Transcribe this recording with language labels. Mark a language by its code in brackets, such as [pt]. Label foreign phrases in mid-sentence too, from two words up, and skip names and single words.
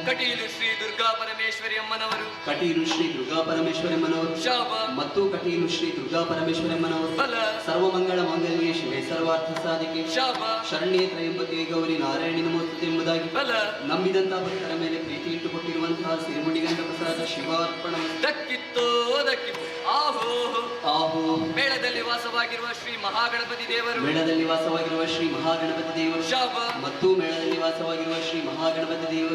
[kn] ಕಟೀಲು ಶ್ರೀ ದುರ್ಗಾ ಪರಮೇಶ್ವರಿ ಅಮ್ಮನವರು ಕಟೀಲು ಶ್ರೀ ದುರ್ಗಾ ಪರಮೇಶ್ವರಮ್ಮನವರು ಶಾಪ ಮತ್ತು ಕಟೀಲು ಶ್ರೀ ದುರ್ಗಾ ಪರಮೇಶ್ವರಮ್ಮನವರು ಬಲ [sa] ಸರ್ವಮಂಗಳ ಮಾಂಗಲ್ಯ ಶಿವೆ ಸರ್ವಾರ್ಥ ಸಾಧಿಕೆ [kn] ಶಾಪ [sa] ಶರಣ್ಯೇ ತ್ರಯಂಬಕೆ ಗೌರಿ ನಾರಾಯಣಿ ನಮೋಸ್ತುತೆ ಎಂಬುದಾಗಿ [kn] ಬಲ ನಂಬಿದಂತಹ ಭಕ್ತರ ಮೇಲೆ ಪ್ರೀತಿ ಇಟ್ಟುಕೊಟ್ಟಿರುವಂತಹ ಸಿರಿಮುಡಿಗಂಧ ಪ್ರಸಾದ ಶಿವಾರ್ಪಣ ದಕ್ಕಿತ್ತೋ ದಕ್ಕಿತ್ತು ಆಹೋ ಆಹೋ ಮೇಳದಲ್ಲಿ ವಾಸವಾಗಿರುವ ಶ್ರೀ ಮಹಾಗಣಪತಿ ದೇವರು ಮೇಳದಲ್ಲಿ ವಾಸವಾಗಿರುವ ಶ್ರೀ ಮಹಾಗಣಪತಿ ದೇವರು ಶಾಪ ಮತ್ತು ಮೇಳದಲ್ಲಿ ವಾಸವಾಗಿರುವ ಶ್ರೀ ಮಹಾಗಣಪತಿ ದೇವರು